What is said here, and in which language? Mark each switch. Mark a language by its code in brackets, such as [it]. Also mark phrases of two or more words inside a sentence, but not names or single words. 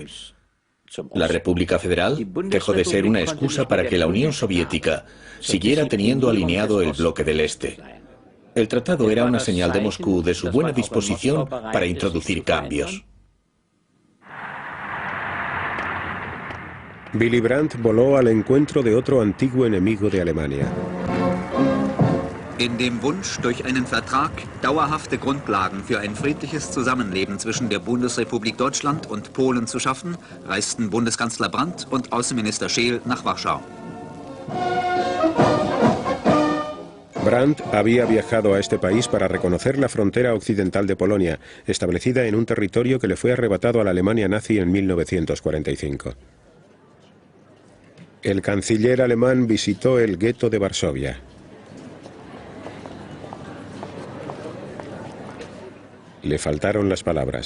[es] La República Federal dejó de ser una excusa para que la Unión Soviética siguiera teniendo alineado el bloque del Este. El tratado era una señal de Moscú de su buena disposición para introducir cambios. Willy Brandt voló al encuentro de otro antiguo enemigo de Alemania. [de] In dem Wunsch, durch einen Vertrag dauerhafte Grundlagen für ein friedliches Zusammenleben zwischen der Bundesrepublik Deutschland und Polen zu schaffen, reisten Bundeskanzler Brandt und Außenminister Scheel nach Warschau. [es] Brandt había viajado a este país para reconocer la frontera occidental de Polonia, establecida en un territorio que le fue arrebatado a la Alemania nazi en 1945. El canciller alemán visitó el gueto de Varsovia. Le faltaron las palabras.